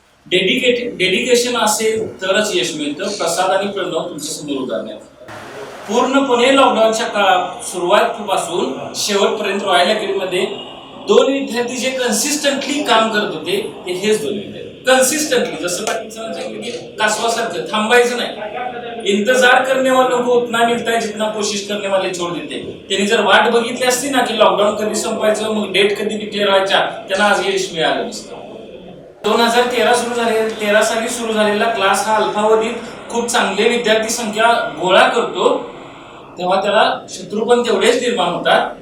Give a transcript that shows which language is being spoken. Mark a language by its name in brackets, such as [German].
[Marathi] Dedication असेल तरच यश मिळतं. प्रसाद आणि प्रणव तुमच्या समोर उदाहरण पूर्णपणे लॉकडाऊनच्या काळात सुरुवातीपासून शेवटपर्यंत रॉयल अकॅडमीमध्ये 2 विद्यार्थी जे कन्सिस्टंटली काम करत होते ते हेच 2 विद्यार्थी. कन्सिस्टंटली, जसं पाकिस्तान सांगितलं की कासवासारखं थांबायचं नाही. [Hindi] इंतजार करने वालों को उतना मिलता है जितना कोशिश करने वाले छोड़ देते. [Marathi] त्यांनी जर वाट बघितली असती ना की लॉकडाऊन कधी संपायचं, मग डेट कधी डिक्लेअर व्हायच्या, त्यांना आज यश मिळालं नसतं. 2013 साली सुरू झालेला क्लास हा अल्पावधीत खूप चांगले विद्यार्थी संख्या गोळा करतो, तेव्हा त्याला शत्रू पण तेवढेच निर्माण होतात.